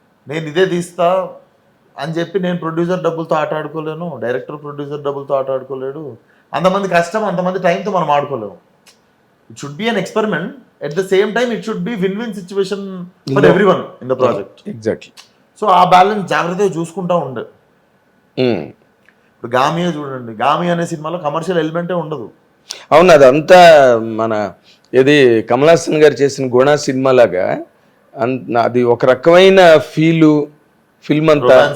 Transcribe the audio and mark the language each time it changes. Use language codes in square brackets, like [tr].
[te] నేను ఇదే తీస్తా అని చెప్పి నేను ప్రొడ్యూసర్ డబ్బులతో ఆట ఆడుకోలేను, డైరెక్టర్ ప్రొడ్యూసర్ డబ్బులతో ఆట ఆడుకోలేడు. అంతమంది కష్టం, అంతమంది టైంతో మనం ఆడుకోలేము. [en] It should be an experiment. At the same time, it should be win-win situation for everyone in the project. Exactly. [te] So ఆ బ్యాలెన్స్ జాగ్రత్తగా చూసుకుంటా ఉండే. ఇప్పుడు గామియా చూడండి, గామియా అనే సినిమాలో కమర్షియల్ ఎలిమెంటే ఉండదు. అవును, అదంతా మన ఏది కమల్ హాసన్ గారు చేసిన గుణ సినిమా లాగా అది ఒక రకమైన ఫిల్మ్ అంతా